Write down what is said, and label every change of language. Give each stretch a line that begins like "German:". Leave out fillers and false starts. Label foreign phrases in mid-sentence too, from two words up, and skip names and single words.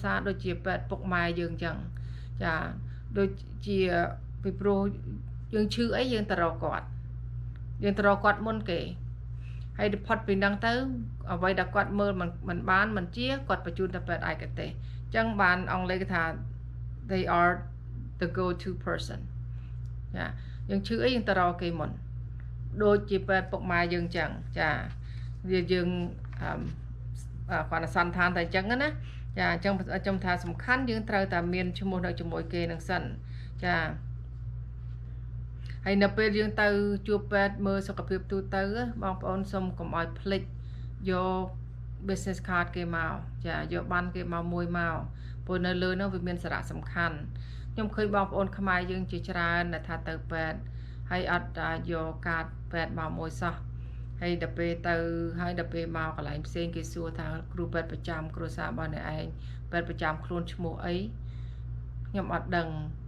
Khmer: សារដូចជាពេទ្យពុកម៉ែយើងចឹងចាដូចជាពីព្រោះយើងឈឺអីយើងទៅរកគាត់មុនគេហើយ ផុតពីហ្នឹងទៅអ្វីដែលគាត់មើលមិនបានមិនជាគាត់បញ្ជូនទៅពេទ្យឯកទេសចឹងបានអង់គ្លេសគេថា
English: they are the go to person
Khmer: ចាយើងឈឺអីយើងទៅរកគេមុនដូចជាពេទ្យពុកម៉ែយើងចឹងចាវាយើងគាត់សន្តានតែអញ្ចឹងណាចាអញ្ចឹងខ្ញុំថាសំខាន់យើងត្រូវតែមានឈ្មោះនៅជាមួយគេនឹងសិនចា ហើយនៅពេលយើងទៅជួបពេទ្យមើលសុខភាពទូទៅបងប្អូនសូមកុំឲ្យភ្លេចយក
English: business card
Khmer: គេមកចាយកប័ណ្ណគេមកមួយមកព្រោះនៅលើនោះវាមានសារៈសំខាន់ខ្ញុំឃើញបងប្អូនខ្មែរយើងជាច្រើនដែលថាទៅពេទ្យហើយអត់យកកាតពេទ្យមកមួយសោះហើយដល់ពេលទៅហើយដល់ពេលមកកន្លែងផ្សេងគេសួរថាគ្រូពេទ្យប្រចាំគ្រួសាររបស់អ្នកឯងពេទ្យប្រចាំខ្លួនឈ្មោះអីខ្ញុំអត់ដឹង